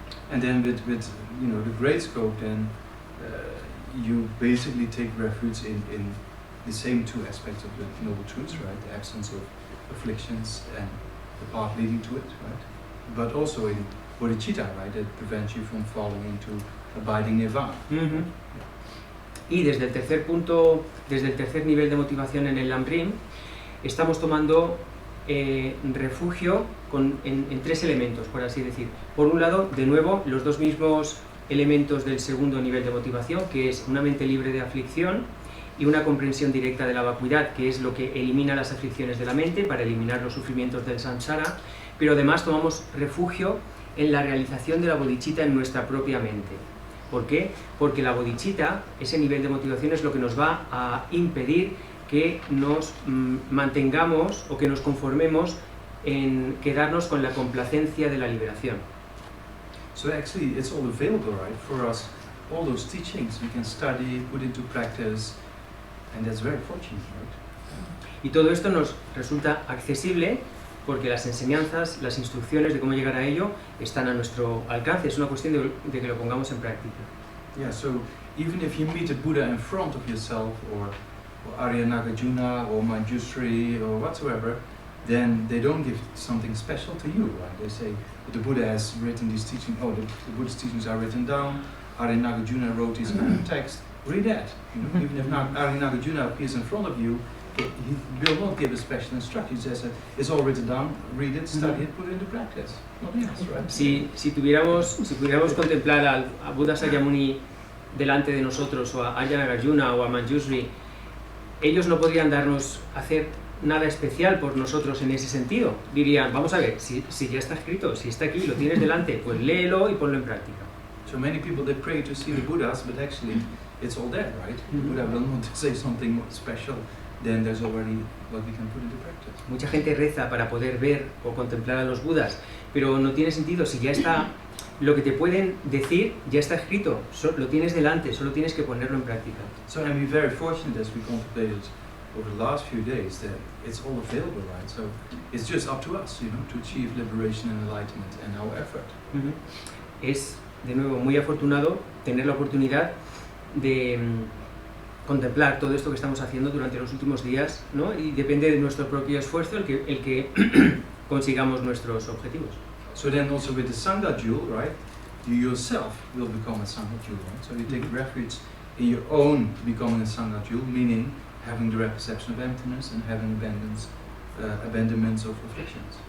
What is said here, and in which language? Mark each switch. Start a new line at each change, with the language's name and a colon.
English: And then with the great scope, then you basically take refuge in the same two aspects of the Noble Truths, right? The absence of afflictions and the path leading to it, right? But also in bodhicitta, right? That prevents you from falling into abiding nirvana.
Spanish: Y desde el tercer nivel de motivación en el Lamrim, estamos tomando refugio en tres elementos, por así decir. Por un lado, de nuevo, los dos mismos elementos del segundo nivel de motivación, que es una mente libre de aflicción y una comprensión directa de la vacuidad, que es lo que elimina las aflicciones de la mente para eliminar los sufrimientos del samsara, pero además tomamos refugio en la realización de la bodhicitta en nuestra propia mente. ¿Por qué? Porque la bodhicitta, ese nivel de motivación, es lo que nos va a impedir que nos mantengamos o que nos conformemos en quedarnos con la complacencia de la liberación.
English: So actually it's all available, right, for us. All those teachings we can study, put into practice, and that's very fortunate, right?
Spanish: Y todo esto nos resulta accesible porque las enseñanzas, las instrucciones de cómo llegar a ello están a nuestro alcance. Es una cuestión de que lo pongamos en práctica.
English: Yeah, so even if you meet a Buddha in front of yourself, or Arya Nagarjuna, or Manjushri, or whatsoever, then they don't give something special to you, right? They say, the Buddha has written these teachings, the Buddha's teachings are written down, Arya Nagarjuna wrote his own text, read that. Even if Arya Nagarjuna appears in front of you, he will not give a special instruction. He says, it's all written down, read it, study it, put it into practice. Nothing else, right?
Spanish: Si pudiéramos contemplar a Buddha Sakyamuni delante de nosotros, o a Arya Nagarjuna o a Manjushri, ellos no podrían hacer nada especial por nosotros en ese sentido. Dirían, vamos a ver, si ya está escrito, si está aquí, lo tienes delante, pues léelo y ponlo en práctica.
English: So many people, they pray to see the Buddhas, but actually it's all there, right? Mhm. Buddha will not say something special, then there's already what we can put into practice.
Spanish: Mucha gente reza para poder ver o contemplar a los Budas, pero no tiene sentido si ya está, lo que te pueden decir ya está escrito, lo tienes delante, solo tienes que ponerlo en práctica.
English: So I'm very fortunate as we contemplated over the last few days that it's all available, right? So it's just up to us, to achieve liberation and enlightenment and our effort. Ujú.
Spanish: Es, de nuevo, muy afortunado tener la oportunidad de contemplar todo esto que estamos haciendo durante los últimos días, ¿no? Y depende de nuestro propio esfuerzo el que consigamos nuestros objetivos.
English: So then also with the Sangha jewel, right? You yourself will become a Sangha jewel, right? So you take refuge in your own becoming a Sangha jewel, meaning having the perception of emptiness and having abandonments of afflictions.